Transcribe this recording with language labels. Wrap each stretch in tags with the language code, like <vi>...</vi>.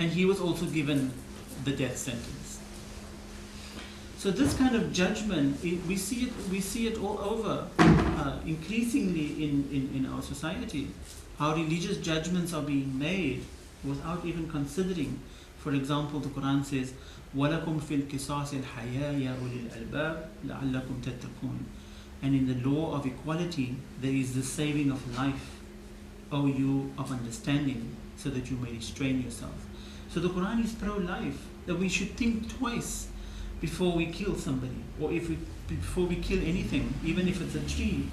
<en>and he was also given the death sentence. So this kind of judgment, we see it all over, increasingly in our society, how religious judgments are being made without even considering. For example, the Quran says,</en> <ar>وَلَكُمْ فِي الْقِصَاصِ الْحَيَاءِ يَا أُولِي الْأَلْبَابِ لَعَلَّكُمْ تَتَّقُونَ.</ar> <en>And in the law of equality, there is the saving of life, O you of understanding, so that you may restrain yourself. So the Quran is pro-life, that we should think twice before we kill somebody, or before we kill anything, even if it's a tree.</en>